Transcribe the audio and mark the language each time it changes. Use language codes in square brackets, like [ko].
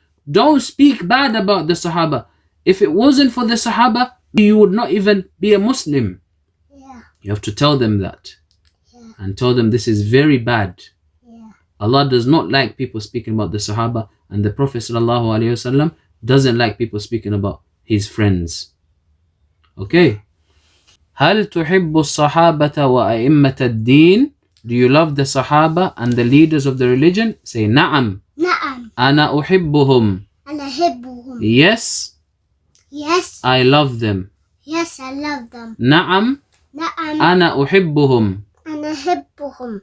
[en] Don't speak bad about the Sahaba. If it wasn't for the Sahaba, you would not even be a Muslim. Yeah. You have to tell them that. Yeah. And tell them this is very bad. Yeah. Allah does not like people speaking about the Sahaba, and the Prophet ﷺ doesn't like people speaking about his friends. Okay? [ar] هل تحب الصحابة وأئمة الدين? [en] Do you love the Sahaba and the leaders of the religion? Say [ar] نعم. نعم. أنا أحبهم. أنا أحبهم. [en] Yes, Yes. I love them. Yes, I love them. [ar] نعم. نعم. أنا أحبهم. أنا أحبهم.